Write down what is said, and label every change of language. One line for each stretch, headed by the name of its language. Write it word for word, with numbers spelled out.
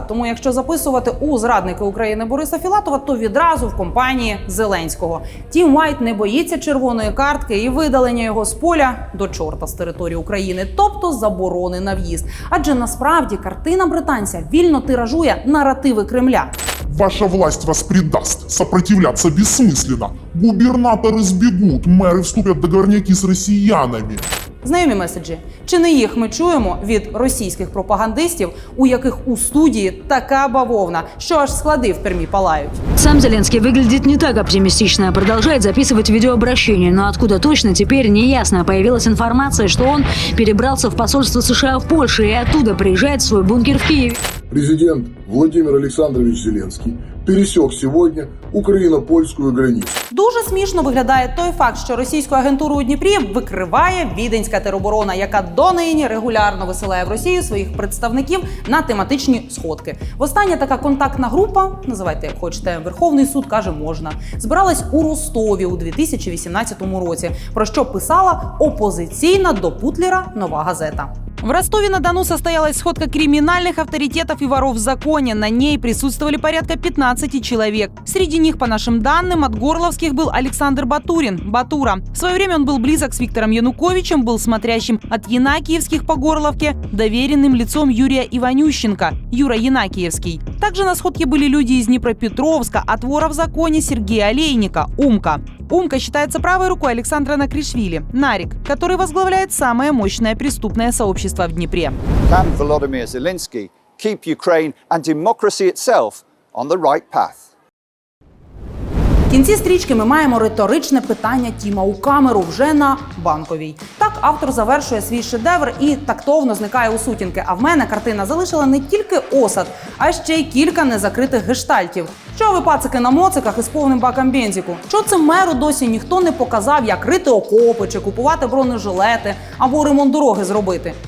Ukrainian: Тому якщо записувати у зрадника України Бориса Філатова, то відразу в компанії Зеленського. Тім Вайт не боїться червоної картки і видалення його з поля до чорта з території України, тобто заборони на в'їзд. Адже насправді картина британця вільно тиражує наративи Кремля.
Russian: Ваша власть вас предаст. Сопротивляться бессмысленно. Губернаторы сбегут. Мэры вступят в договорняки с россиянами.
Ukrainian: Знайомі меседжі. Чи не їх ми чуємо від російських пропагандистів, у яких у студії така бавовна, що аж склади в Пермі палають?
Russian: Сам Зеленский выглядит не так оптимистично, продолжает записывать видеообращение, но откуда точно теперь неясно. Появилась информация, что он перебрался в посольство США в Польше и оттуда приезжает в свой бункер в Киеве. Президент Владимир Александрович Зеленский пересек
Ukrainian: сьогодні україно-польську границю. Дуже смішно виглядає той факт, що російську агентуру у Дніпрі викриває Віденська тероборона, яка донині регулярно висилає в Росію своїх представників на тематичні сходки. Востаннє така контактна група, називайте як хочете, Верховний суд каже можна, збиралась у Ростові у дві тисячі вісімнадцятому році, про що писала опозиційна до Путлера «Нова газета».
Russian: В Ростове-на-Дону состоялась сходка криминальных авторитетов и воров в законе. На ней присутствовали порядка пятнадцати человек. Среди них, по нашим данным, от горловских был Александр Батурин, Батура. В свое время он был близок с Виктором Януковичем, был смотрящим от Янакиевских по Горловке, доверенным лицом Юрия Иванющенко, Юра Янакиевский. Также на сходке были люди из Днепропетровска, от вора в законе Сергея Олейника, Умка. Умка считается правой рукой Александра Накришвили, Нарик, который возглавляет самое мощное преступное сообщество в Дніпрі.
English: Can Volodymyr Zelensky keep Ukraine and democracy itself on the right path?
Ukrainian: В кінці стрічки ми маємо риторичне питання Тіма у камеру вже на Банковій. Так автор завершує свій шедевр і тактовно зникає у сутінки. А в мене картина залишила не тільки осад, а ще й кілька незакритих гештальтів. Що ви, пацики, на моциках із повним баком бензику? Що це меру досі ніхто не показав, як рити окопи чи купувати бронежилети або ремонт дороги зробити?